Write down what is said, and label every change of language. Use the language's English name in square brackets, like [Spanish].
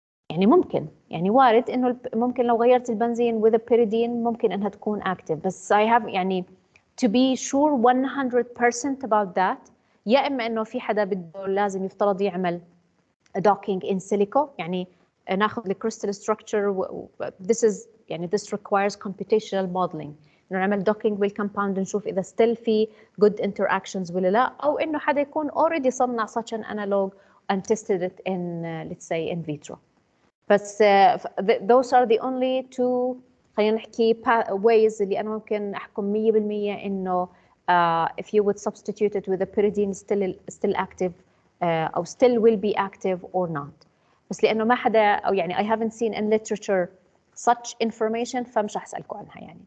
[Arabic] يعني ممكن يعني وارد إنه ممكن لو غيرت البنزين [English] with a pyridine [Arabic] ممكن إنها تكون active بس [English] I have [Arabic] يعني [English] to be sure 100% about that [Arabic] يا إما إنه في حدا بده لازم يفترض يعمل [English] docking in silico [Arabic] يعني ناخذ الكريستال structure this is يعني [English] this requires computational modeling. [Arabic] نعمل docking بالكompound نشوف إذا [English] still في good interactions [Arabic] ولا لا أو إنه حدا يكون [English] already صنع such an analog and tested it in let's say in vitro. [Arabic] بس [English] those are the only two [Arabic] خلينا نحكي [English] ways [Arabic] اللي أنا ممكن أحكم 100% إنه [English] if you would substitute it with a pyridine still active [Arabic] أو [English] still will be active or not. [Arabic] بس لأنه ما حدا أو يعني [English] I haven't seen in literature such information [Arabic] فمش هسألكم عنها يعني.